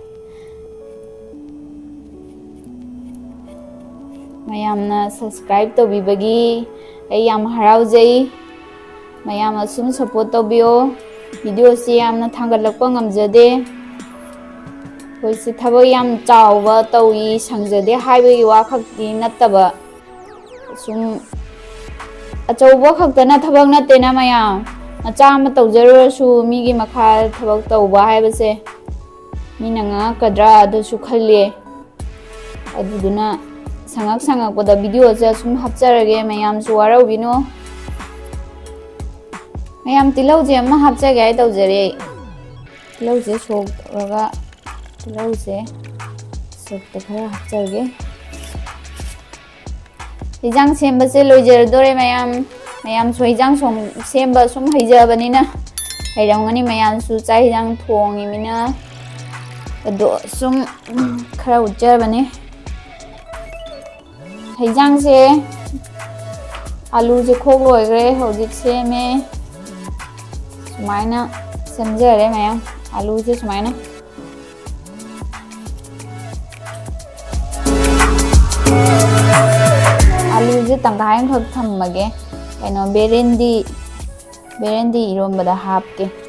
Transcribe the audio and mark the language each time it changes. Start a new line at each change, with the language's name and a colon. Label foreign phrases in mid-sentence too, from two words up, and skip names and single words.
Manipuri: मयामना सब्सक्राइब तौबिबगी आई याम हराउजै मयाम असुम सपोर्ट तौबियो वीडियो से यामना थांगलक्पा ngamjade होइसे थबक याम चावबा तौई संगजदे हाइबगी वा खक्ति नत्तबा सुम अचौबा खक्तना थबक नत्तेना मयाम मचा अमा तौजरसु मीगी मखा थबक तौबा हाइबसे मीना ngakadra adusu khalle aduduna sangak video se sum hapcharage mayam su warau mayam tilau je ma hapchage ai taujare tilau je sok raga tilau je sok ta khara hapchage hijang semba se loijer dore mayam so hijang som semba sum haijabani hairangani mayam su chai hijang thongi mina ado sum khara ujjabani hijang se आलू से खोक लोइग्रे हौजिक सेमे सुमाइना सेमजरे मयाम आलू से सुमाइना आलू से तंगाय खक थम्मगे कइनो बेरेंदी इरोंबदा हापके